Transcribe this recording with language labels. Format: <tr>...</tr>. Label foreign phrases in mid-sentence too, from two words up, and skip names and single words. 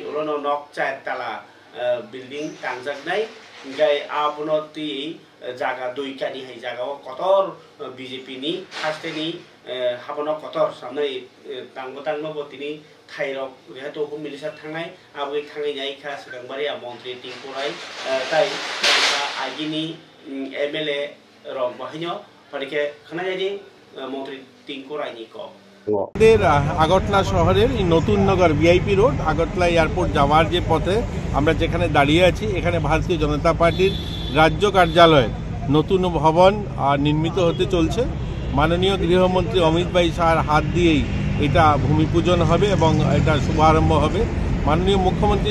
<trp>urono nok chai tala building tangjak gai abuno ti jaga dui kani hai jaga kotor BJP ni hasteni habono kotor samnai tangno bo tini thairok rehato</trp> <en>Home Minister</en> <trp>thangnai abui thangai nai kha Sirangbari Montri Tingkurai tai agini MLA rok bahinyo parike khana jadi Montri Tingkurai ni ko</trp> <bn>আগরতলা শহরের নতুন নগর ভিআইপি রোড আগরতলা এয়ারপোর্ট যাওয়ার যে পথে আমরা যেখানে দাঁড়িয়ে আছি এখানে ভারতীয় জনতা পার্টির রাজ্য কার্যালয় নতুন ভবন নির্মিত হতে চলছে মাননীয় গৃহমন্ত্রী অমিত ভাই শাহর হাত দিয়েই এটা ভূমিপূজন হবে এবং এটা শুভারম্ভ হবে মাননীয় মুখ্যমন্ত্রী</bn>